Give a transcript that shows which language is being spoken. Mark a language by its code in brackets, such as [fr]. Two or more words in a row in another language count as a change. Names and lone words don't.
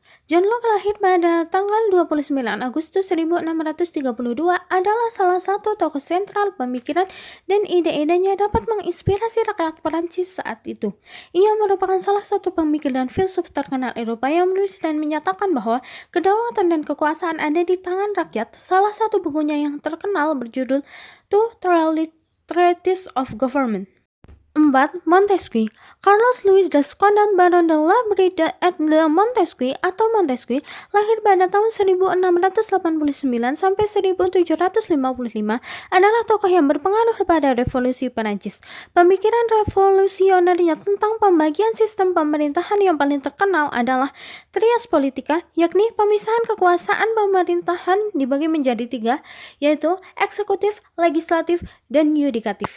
[id] John Locke lahir pada tanggal 29 Agustus 1632 adalah salah satu tokoh sentral pemikiran dan ide-idenya dapat menginspirasi rakyat Perancis saat itu. Ia merupakan salah satu pemikir dan filsuf terkenal Eropa yang menulis dan menyatakan bahwa kedaulatan dan kekuasaan ada di tangan rakyat. Salah satu bukunya yang terkenal berjudul Two Treatises of Government. 4. Montesquieu. Carlos Louis Descondant Baron de la Bride et de Montesquieu atau Montesquieu lahir pada tahun 1689 sampai 1755 adalah tokoh yang berpengaruh pada revolusi Perancis. Pemikiran revolusionernya tentang pembagian sistem pemerintahan yang paling terkenal adalah trias politika, yakni pemisahan kekuasaan pemerintahan dibagi menjadi 3, yaitu eksekutif, legislatif, dan yudikatif.